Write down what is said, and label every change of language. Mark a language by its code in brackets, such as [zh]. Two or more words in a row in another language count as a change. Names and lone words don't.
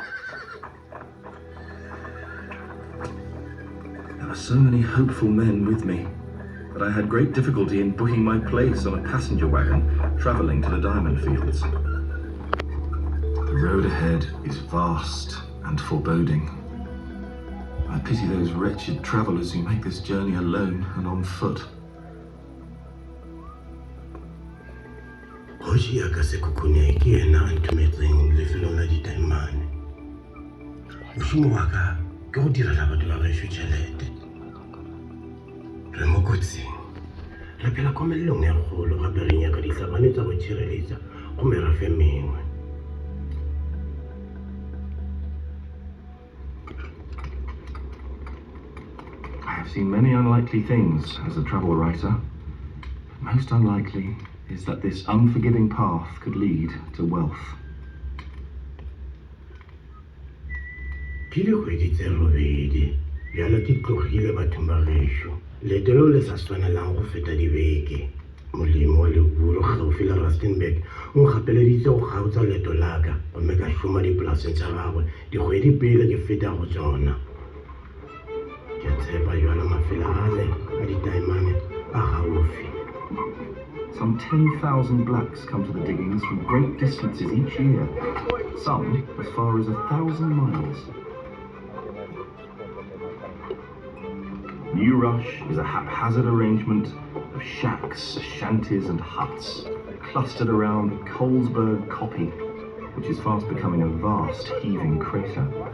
[en] There were so many hopeful men with me that I had great difficulty in booking my place on a passenger wagon travelling to the diamond fields. The road ahead is vast and foreboding. I pity those wretched travellers who make this journey alone and on foot. [nso] Hoshi ya ka sekhukhune ke yena a ntumetseng lefelong la ditaemane. Mošomo wa ka ke go direla batho ba baešo tšhelete. Re mo kotsing. Re phela komelelong ya kgolo gape re nyaka ditlhabane tsa go tšhireletša go merafe mengwe. [en] I have seen many unlikely things as a travel writer. Most unlikely is that this unforgiving path could lead to wealth. [nso] Ke dikgwedi tse robedi bjalo ke tlogile bathong ba gešo. Leeto leo le sa swanelang go feta dibeke. Molemo wa Leburo gaufi le Rustenburg o nkgapeleditse go kgaotsa leeto la ka gomme ka šoma dipolaseng tsa gagwe dikgwedi pele ke feta go tsona. Ke tshepa jwale mafelo ale a ditaemane a gaufi. [en] Some 10,000 blacks come to the diggings from great distances each year, some as far as 1,000 miles. New Rush is a haphazard arrangement of shacks, shanties and huts clustered around Colesberg Koppie, which is fast becoming a vast heaving crater.